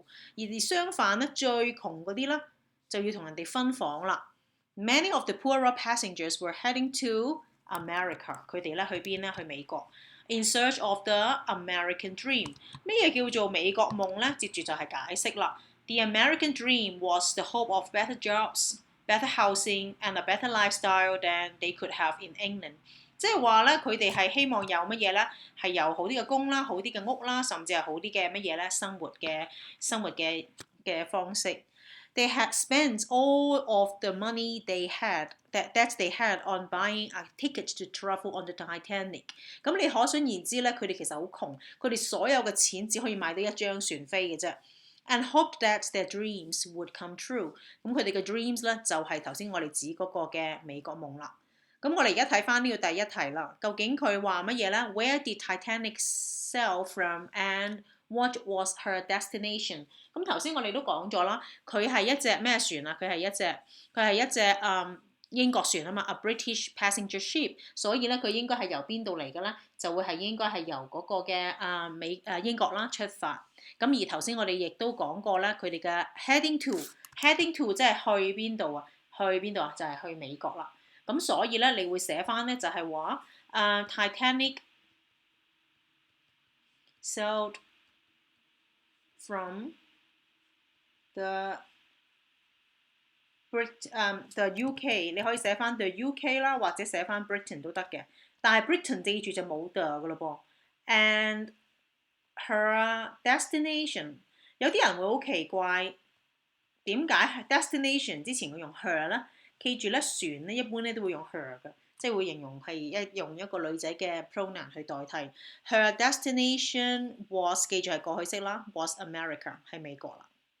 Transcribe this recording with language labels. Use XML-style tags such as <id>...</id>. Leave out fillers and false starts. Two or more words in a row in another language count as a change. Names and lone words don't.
<yue>而相反咧，最窮嗰啲咧就要同人哋分房啦。</yue> <en>Many of the poorer passengers were heading to America。</en> <yue>佢哋咧去邊咧？去美國。</yue> <en>In search of the American dream。</en> <yue>咩嘢叫做美國夢咧？接住就係解釋啦。</yue> <en>The American dream was the hope of better jobs, better housing, and a better lifestyle than they could have in England。</en> <yue>即係話咧，佢哋係希望有乜嘢咧？係有好啲嘅工啦，好啲嘅屋啦，甚至係好啲嘅乜嘢咧？生活嘅方式。</yue> <en>They had spent all of the money they had on buying a ticket to travel on the Titanic。</en> <yue>咁你可想而知咧，佢哋其實好窮，佢哋所有嘅錢只可以買到一張船飛嘅啫。</yue> <en>And hoped that their dreams would come true。</en> <yue>咁佢哋嘅 dreams 咧就係頭先我哋指嗰個嘅美國夢啦。咁我哋而家睇翻呢個第一題啦，究竟佢話乜嘢咧 ？</yue> <en>Where did Titanic sail from and what was her destination？</en> <yue>咁頭先我哋都講咗啦，佢係一隻咩船啊？佢係一隻英國船啊嘛，</yue> <en>a British passenger ship。</en> <yue>所以咧，佢應該係由邊度嚟嘅咧？就會係應該係由嗰個嘅英國啦出發。咁而頭先我哋亦都講過咧，佢哋嘅</yue> <en>heading to</en> <yue>即係去邊度啊？去邊度啊？就係去美國啦。咁所以咧，你會寫翻咧就係話</yue> <en>Titanic sailed from the UK。</en> <yue>你可以寫翻</yue> <en>the UK</en> <yue>啦，或者寫翻 Britain 都得嘅。但係 Britain 記住就冇 the 㗎咯噃。</yue> <en>And her destination，</en> <yue>有啲人會好奇怪，點解 destination 之前會用 her 咧？記住咧，船咧一般咧都會用 her 嘅，即係會形容係用一個女仔嘅 pronoun 去代替。</yue> <en>Her destination was，</en> <yue>記住係過去式啦 ，</yue> <en>was America</en> <yue>係美國啦。</yue>